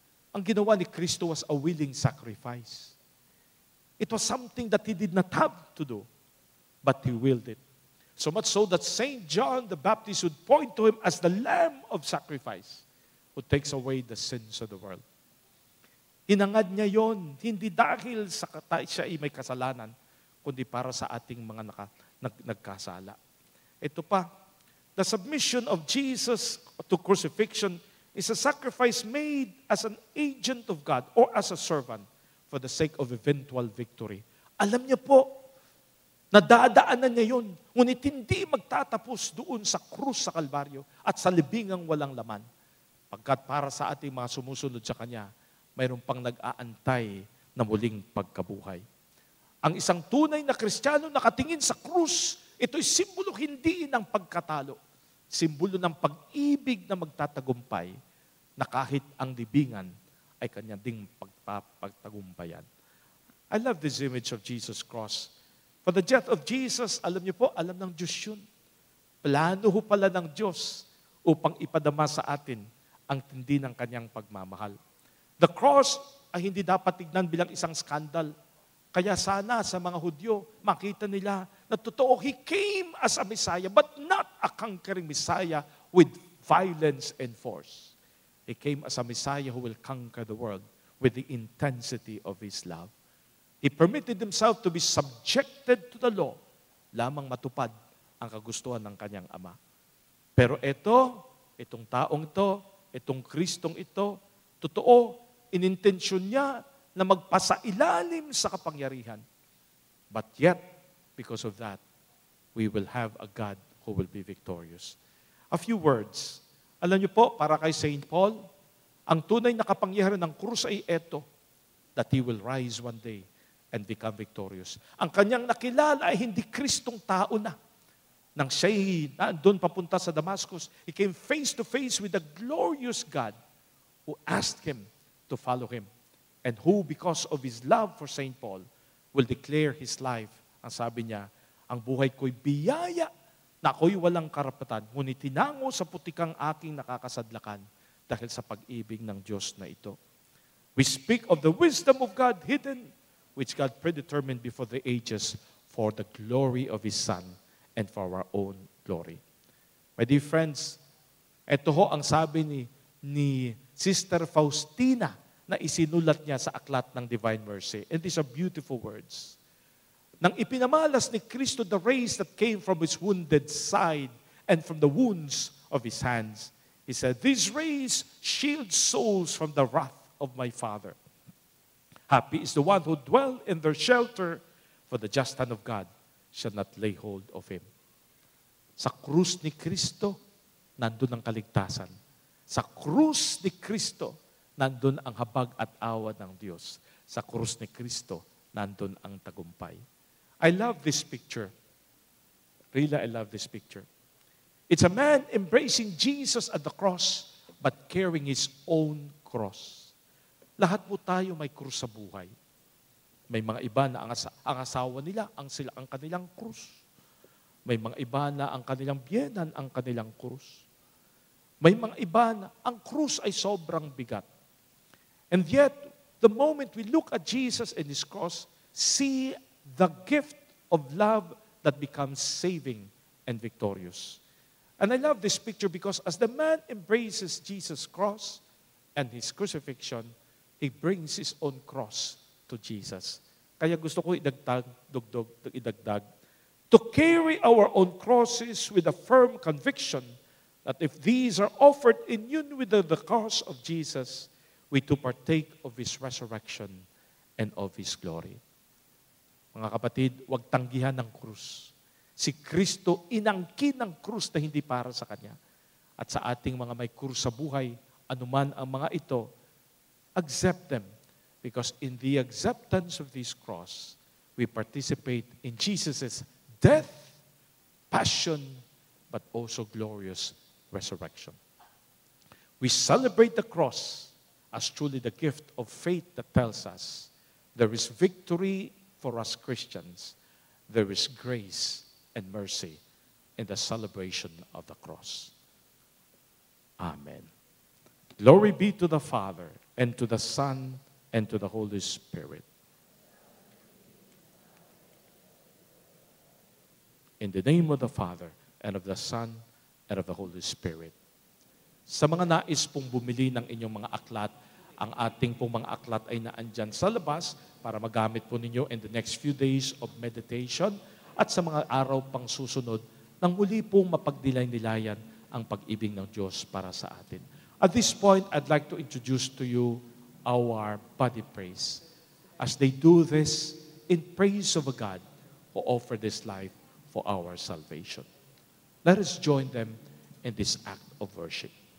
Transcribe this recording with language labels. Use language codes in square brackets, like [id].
[tl] Ang ginawa ni Kristo [en] was a willing sacrifice. It was something that He did not have to do, but He willed it. So much so that Saint John the Baptist would point to Him as the Lamb of sacrifice who takes away the sins of the world. [tl] Hinangad niya yon, hindi dahil siya ay may kasalanan, kundi para sa ating mga nagkasala. Ito pa, [en] the submission of Jesus to crucifixion is a sacrifice made as an agent of God or as a servant for the sake of eventual victory. [tl] Alam niya po, nadadaanan niya yun, ngunit hindi magtatapos doon sa krus sa Kalbaryo at sa libingang walang laman. Pagkat para sa ating mga sumusunod sa Kanya, mayroon pang nag-aantay na muling pagkabuhay. Ang isang tunay na Kristiyano nakatingin sa krus, ito'y simbolo hindi ng pagkatalo, simbolo ng pag-ibig na magtatagumpay na kahit ang libingan ay Kanya ding pagtagumpayan. [en] I love this image of Jesus' cross. For the death of Jesus, [tl] alam niyo po, alam ng Diyos yun. Plano ho pala ng Diyos upang ipadama sa atin ang tindi ng Kanyang pagmamahal. [en] The cross [tl] ay hindi dapat tignan bilang isang skandal. Kaya sana sa mga Hudyo, makita nila na totoo, [en] He came as a Messiah, but not a conquering Messiah with violence and force. He came as a Messiah who will conquer the world with the intensity of His love. He permitted Himself to be subjected to the law, [tl] lamang matupad ang kagustuhan ng Kanyang Ama. Pero itong taong ito, itong Kristong ito, totoo, inintensyon niya na magpasailalim sa kapangyarihan. [en] But yet, because of that, we will have a God who will be victorious. A few words. [tl] Alam niyo po, para kay St. Paul, ang tunay na kapangyarihan ng krus ay ito, [en] that he will rise one day and become victorious. [tl] Ang kanyang nakilala ay hindi Kristong tao na. Nang siya'y doon papunta sa Damascus, [en] he came face to face with the glorious God who asked him to follow him. And who, because of his love for St. Paul, will declare his life. [tl] Ang sabi niya, ang buhay ko'y biyaya na ako'y walang karapatan, ngunit tinango sa putikang aking nakakasadlakan dahil sa pag-ibig ng Diyos na ito. [en] We speak of the wisdom of God hidden, which God predetermined before the ages for the glory of His Son and for our own glory. My dear friends, [tl] ito ho ang sabi ni Sister Faustina na isinulat niya sa aklat ng Divine Mercy. [en] And these are beautiful words. [tl] Nang ipinamalas ni Kristo [en] the rays that came from His wounded side and from the wounds of His hands, He said, "These rays shield souls from the wrath of my Father. Happy is the one who dwell in their shelter, for the just hand of God shall not lay hold of him." [tl] Sa krus ni Kristo, nandun ang kaligtasan. Sa krus ni Kristo, nandun ang habag at awa ng Diyos. Sa krus ni Kristo, nandun ang tagumpay. [en] I love this picture. Really, I love this picture. It's a man embracing Jesus at the cross, but carrying his own cross. [tl] Lahat po tayo may krus sa buhay. May mga iba na ang asawa nila, ang kanilang krus. May mga iba na ang kanilang biyenan, ang kanilang krus. May mga iba na ang krus ay sobrang bigat. [en] And yet, the moment we look at Jesus and His cross, see the gift of love that becomes saving and victorious. And I love this picture because as the man embraces Jesus' cross and His crucifixion, he brings his own cross to Jesus. [tl] Kaya gusto ko idagdag, [en] to carry our own crosses with a firm conviction that if these are offered in union with the cross of Jesus, we to partake of His resurrection and of His glory. [tl] Mga kapatid, huwag tanggihan ng krus. Si Kristo inangkin ng krus na hindi para sa Kanya. At sa ating mga may krus sa buhay, anuman ang mga ito, [en] accept them. Because in the acceptance of this cross, we participate in Jesus' death, passion, but also glorious resurrection. We celebrate the cross as truly the gift of faith that tells us there is victory for us Christians. There is grace and mercy in the celebration of the cross. Amen. Glory be to the Father, and to the Son, and to the Holy Spirit. In the name of the Father, and of the Son, and of the Holy Spirit. [tl] Sa mga nais pong bumili ng inyong mga aklat, ang ating pong mga aklat ay naandyan sa labas para magamit po ninyo [en] in the next few days of meditation [tl] at sa mga araw pang susunod nang muli pong mapagdilay-nilayan ang pag-ibig ng Diyos para sa atin. [en] At this point, I'd like to introduce to you our body praise as they do this in praise of a God who offered His life for our salvation. Let us join them in this act of worship.